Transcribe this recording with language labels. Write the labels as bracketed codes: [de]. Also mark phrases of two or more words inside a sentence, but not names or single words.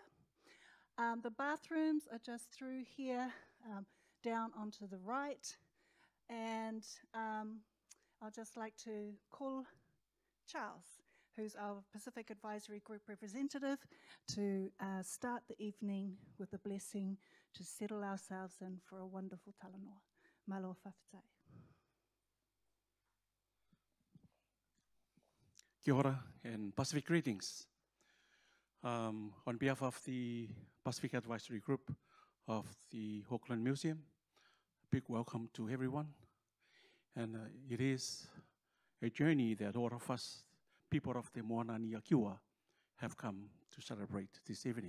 [en] The bathrooms are just through here, down onto the right, and I'd just like to call Charles, who's our Pacific Advisory Group representative, to start the evening with a blessing to settle ourselves in for a wonderful talanoa. [sm] Malo whawhitai. [mi] Kia ora [en] and Pacific greetings. On behalf of the Pacific Advisory Group of the Auckland Museum, a big welcome to everyone. And it is a journey that all of us, people of the Moana Niakiwa, have come to celebrate this evening.